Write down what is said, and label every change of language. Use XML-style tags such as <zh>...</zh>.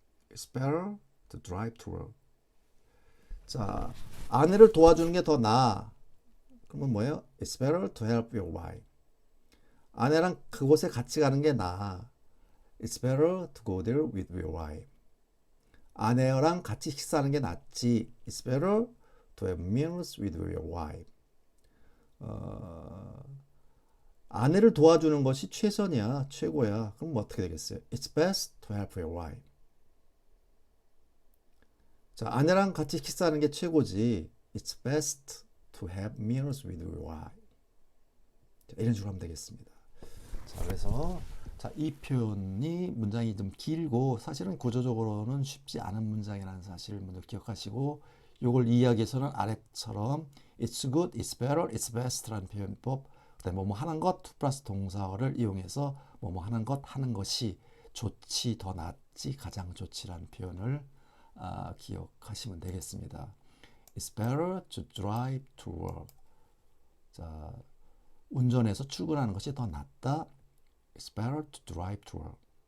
<en>It's better to drive to work.</en> <ko>자, 아내를 도와주는 게 더 나아. 그러면 뭐예요?</ko> <en>It's better to help your wife.</en> <ko>아내랑 그곳에 같이 가는 게 나아.</ko> <en>It's better to go there with your wife.</en> <ko>아내랑 같이 식사하는 게 낫지.</ko> <en>It's better to have meals with your wife.</en> <ko>아내를 도와주는 것이 최선이야, 최고야. 그럼 뭐 어떻게 되겠어요?</ko> <en>It's best to help your wife.</en> <ko>자, 아내랑 같이 식사하는 게 최고지.</ko> <en>It's best to have meals with your wife.</en> <ko>자, 이런 식으로 하면 되겠습니다. 자, 그래서 이 표현이 문장이 좀 길고 사실은 구조적으로는 쉽지 않은 문장이라는 사실을 먼저 기억하시고, 이걸 이해하기 위해서는 아래처럼</ko> <en>it's good, it's better, it's best</en> <ko>라는 표현법, 그다음에 뭐뭐 하는 것, to 플러스 동사어를 이용해서 뭐뭐 하는 것, 하는 것이 좋지, 더 낫지, 가장 좋지라는 표현을 기억하시면 되겠습니다.</ko> <en>It's better to drive to work.</en> <ko>자, 운전해서 출근하는 것이 더 낫다.</ko> <en>It's better to drive to work.</en>